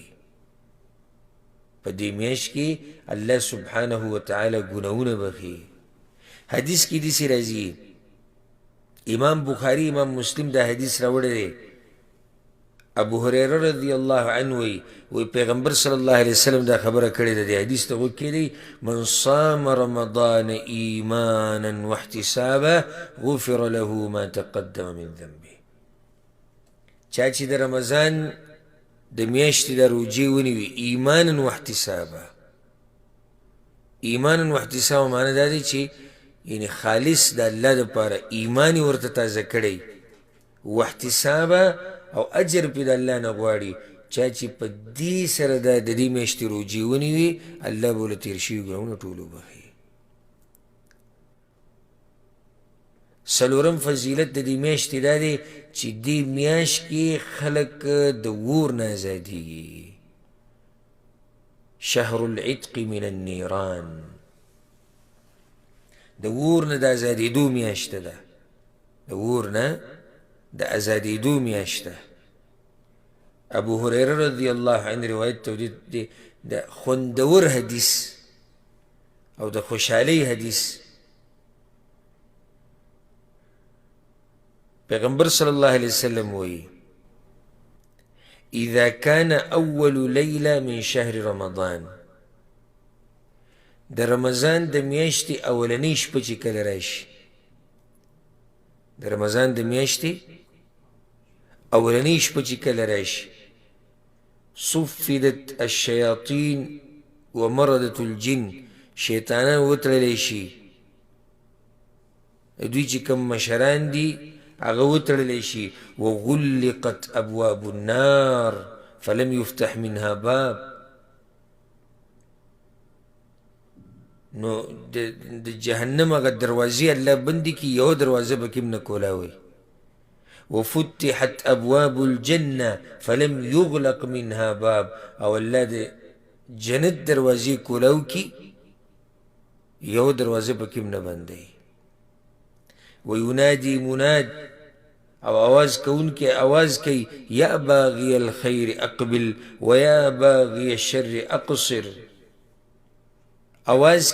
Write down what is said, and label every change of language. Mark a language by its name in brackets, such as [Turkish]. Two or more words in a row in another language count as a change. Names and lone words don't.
[Pashto] په دې میاشت کې الله [Arabic] سبحانه وتعالی [Pashto] ګناهونه بخي. حدیث کې داسې راځي، امام بخاري امام مسلم دا حدیث راوړی دی، ابو هریره [Arabic] رضی الله عنه [Pashto] وی پیغمبر [Arabic] صلی الله علیه وسلم [Pashto] دا خبره کړې ده، د حدیث ته غوږ کېږدئ، [Arabic] من صام رمضان ایمانا واحتسابا غفر له ما تقدم من ذنبه. [Pashto] چا چې د رمضان د میاشتې د روجې ونیوي [Arabic] ایمانا واحتسابا، ایمانا واحتسابا [Pashto] معنی دا دی چې یعنی خالص د الله دپاره ایمان یې ورته تازه کړی، واحتسابا او اجر پې د الله نه غواړي. چا چې په دې سره د دې میاشتې روجې ونیوي الله به له تېر شوي ګناهونه ټول وبخي. څلورم فضیلت د دې میاشتې دا دی چې دې میاشت کې خلک د اور نه ازادېږي. [Arabic] شهر العتق من النیران، [Pashto] د اور نه د ازادېدو میاشته ده، د اور نه د ازادېدو میاشته. ابو هریره [Arabic] رضی الله عنه [Pashto] روایت ته د خوندور حدیث او د خوشحالۍ حدیث، [Arabic] پیغمبر صلی الله علیه وسلم وی اذا كان اول لیله من شهر رمضان، [Pashto] د رمضان د میاشتې اولنۍ شپه چې کله راشي، د رمضان د میاشتې اولنۍ شپه چې کله راشي، [Arabic] صفدت الشیاطین ومردت الجن، [Pashto] شیطانان وتړلی شي، دوی چې کوم مشران دي هغه وتړلی شي، [Arabic] وغلقت ابواب النار فلم يفتح منها باب، [Pashto] نو د جهنم هغه دروازې الله بندې کړي، یوه دروازه به کې هم نه کولاوي. [Arabic] وفتحت ابواب الجنه فلم يغلق منها باب، [Pashto] او الله د جنت دروازې کولاو کړي، یوه دروازه به کې هم نه بندوي. [Arabic] وینادي مناد، [Pashto] او آواز کوونکی آواز کوي، [Arabic] یا باغی الخیر اقبل ویا باغی الشر اقصر، آواز